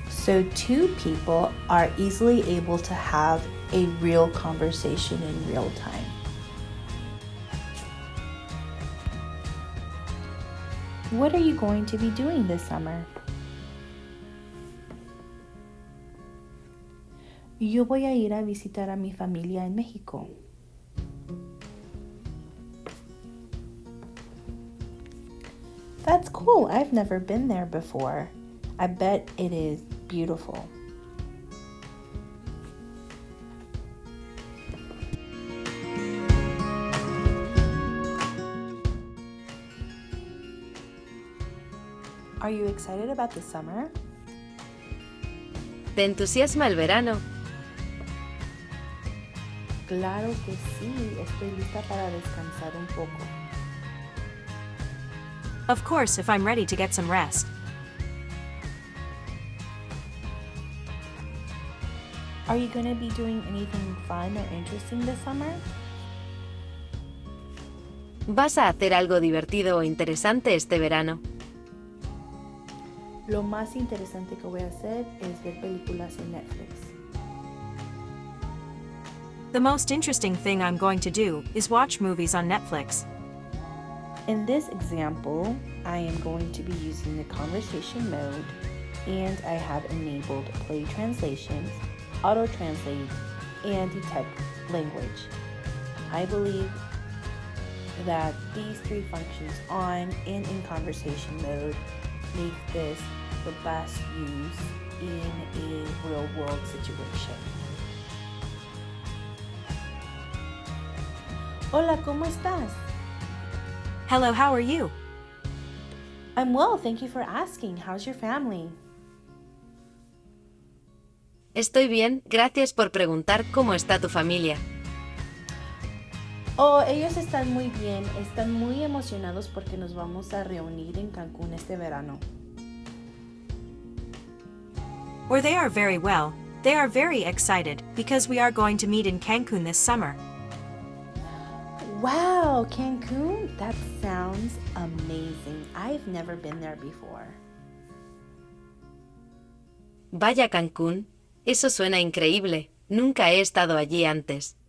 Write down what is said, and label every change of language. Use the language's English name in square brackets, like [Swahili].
[English] So two people are easily able to have a real conversation in real time. What are you going to be doing this summer? [Spanish] Yo voy a ir a visitar a mi familia en México. [English] That's cool. I've never been there before. I bet it is beautiful. Are you excited about the summer? [Spanish] ¿Te entusiasma el verano? Claro que sí. Estoy lista para descansar un poco. [English] Of course, if I'm ready to get some rest. Are you going to be doing anything fun or interesting this summer? ¿Vas a hacer algo divertido o interesante este verano? [Spanish] Lo más interesante que voy a hacer es ver películas en Netflix. [English] The most interesting thing I'm going to do is watch movies on Netflix. In this example, I am going to be using the conversation mode, and I have enabled play translations, auto-translate, and detect language. I believe that these three functions on and in conversation mode make this the best use in a real-world situation. [Spanish] Hola, ¿cómo estás? [English] Hello, how are you? I'm well, thank you for asking. How's your family? [Spanish] Estoy bien, gracias por preguntar cómo está tu familia. Oh, ellos están muy bien, están muy emocionados porque nos vamos a reunir en Cancún este verano. [English] Or they are very well. They are very excited because we are going to meet in Cancun this summer. Wow, Cancun? That sounds amazing. I've never been there before. [Spanish] Vaya Cancún, eso suena increíble, nunca he estado allí antes.